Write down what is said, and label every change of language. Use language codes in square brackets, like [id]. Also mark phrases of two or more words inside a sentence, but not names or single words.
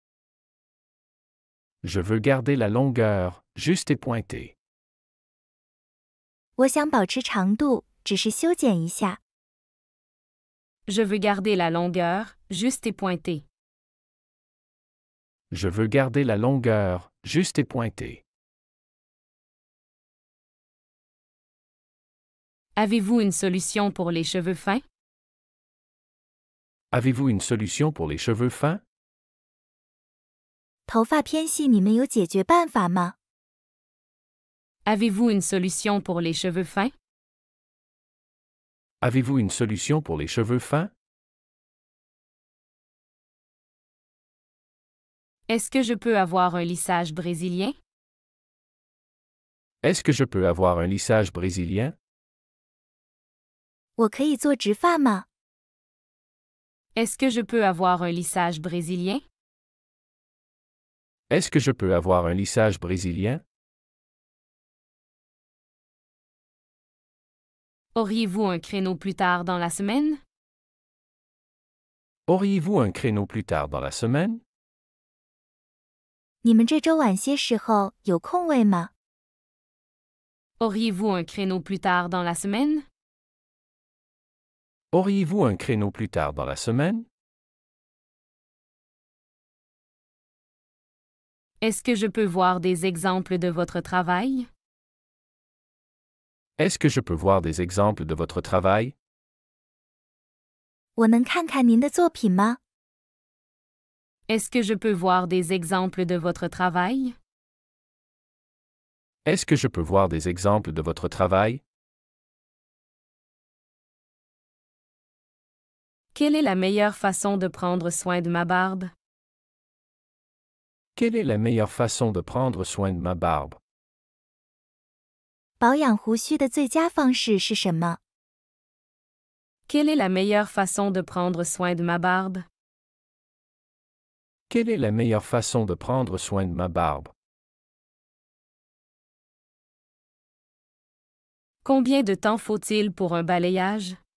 [fr] Je veux garder la longueur, juste et pointée. [zh] 我想保持长度，只是修剪一下。 [fr] Je veux garder la longueur, juste et pointée. Je veux garder la longueur, juste et pointée. Avez-vous une solution pour les cheveux fins? Avez-vous une solution pour les cheveux fins? [zh] 头发偏细，你们有解决办法吗？ [fr] Avez-vous une solution pour les cheveux fins? Avez-vous une solution pour les cheveux fins? Est-ce que je peux avoir un lissage brésilien? Est-ce que je peux avoir un lissage brésilien? [zh] 我可以做直发吗？ [fr] Est-ce que je peux avoir un lissage brésilien? Est-ce que je peux avoir un lissage brésilien? Auriez-vous un créneau plus tard dans la semaine? Auriez-vous un créneau plus tard dans la semaine? [zh] 你们这周晚些时候有空位吗？ [fr] Auriez-vous un créneau plus tard dans la semaine? Auriez-vous un créneau plus tard dans la semaine? Est-ce que je peux voir des exemples de votre travail? Est-ce que je peux voir des exemples de votre travail? [zh] 我能看看您的作品吗？ [fr] Est-ce que je peux voir des exemples de votre travail? Est-ce que je peux voir des exemples de votre travail? Quelle est la meilleure façon de prendre soin de ma barbe? Quelle est la meilleure façon de prendre soin de ma barbe? [zh] 保养胡须的最佳方式是什么？ [fr] Quelle est la meilleure façon de prendre soin de ma barbe? Quelle est la meilleure façon de prendre soin de ma barbe? Combien de temps faut-il pour un balayage?